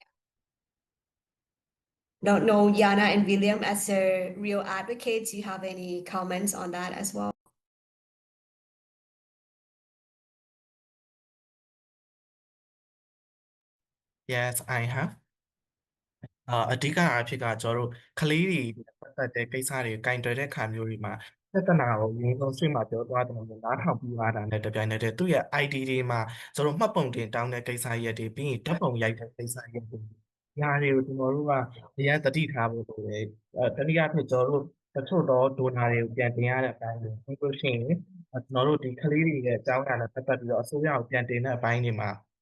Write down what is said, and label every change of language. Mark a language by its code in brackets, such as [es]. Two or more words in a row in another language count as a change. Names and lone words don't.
[en] Don't know, Yana and William, as a real advocates, you have any comments on that as well? Yes, I have. [my] အဓိကအဖြစ်ကကျွန်တော်တို့ကလေးတွေပတ်သက်တဲ့ကိစ္စတွေကင်တွယ်တဲ့ခါမျိုးတွေမှာပြဿနာကိုရင်းဆုံးဆွေးမှာပြောသွားတယ်လို့နားထောင်ပြီးသွားတာနဲ့တပြိုင်နက်တည်းသူ့ရဲ့ ID တွေမှာကျွန်တော်မှတ်ပုံတင်တောင်းတဲ့ကိစ္စရက်တွေပြီးရင်ဓာတ်ပုံရိုက်တဲ့ကိစ္စရက်တွေညာတွေကိုကျွန်တော်တို့ကအရင်သတိထားဖို့လိုတယ်တတိယဖြစ်ကျွန်တော်တို့တချို့တော့ဒိုနာတွေကိုပြန်တင်ရတဲ့အပိုင်းတွေပြီးလို့ရှိရင်ကျွန်တော်တို့ဒီကလေးတွေရဲ့အကြောင်းအရာနဲ့ပတ်သက်ပြီးတော့အစိုးရကိုပြန်တင်တဲ့အပိုင်းတွေမှာ